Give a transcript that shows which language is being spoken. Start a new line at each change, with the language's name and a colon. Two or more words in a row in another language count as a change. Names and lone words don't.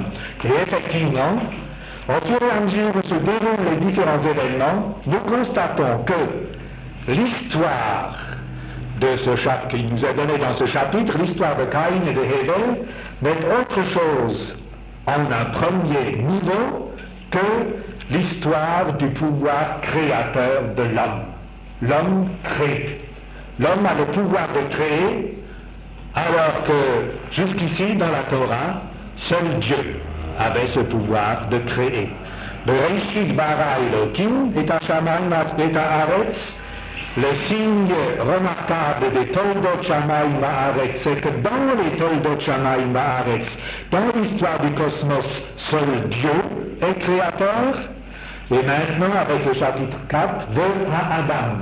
French: Et effectivement, au fur et à mesure où se déroulent les différents événements, nous constatons que l'histoire de ce chapitre qui nous est donné dans ce chapitre, l'histoire de Caïn et de Hével, n'est autre chose en un premier niveau que l'histoire du pouvoir créateur de l'homme. L'homme crée. L'homme a le pouvoir de créer, alors que jusqu'ici dans la Torah, seul Dieu avait ce pouvoir de créer.
Hebrew: בראשית ברא אלוקים את השמים את הארץ.
French: Le signe remarquable des
Hebrew: תולדות שמים בארץ,
French: c'est que dans les
Hebrew: תולדות שמים בארץ,
French: dans l'histoire du cosmos, seul Dieu est créateur. Et maintenant, avec le chapitre 4,
Hebrew: והאדם.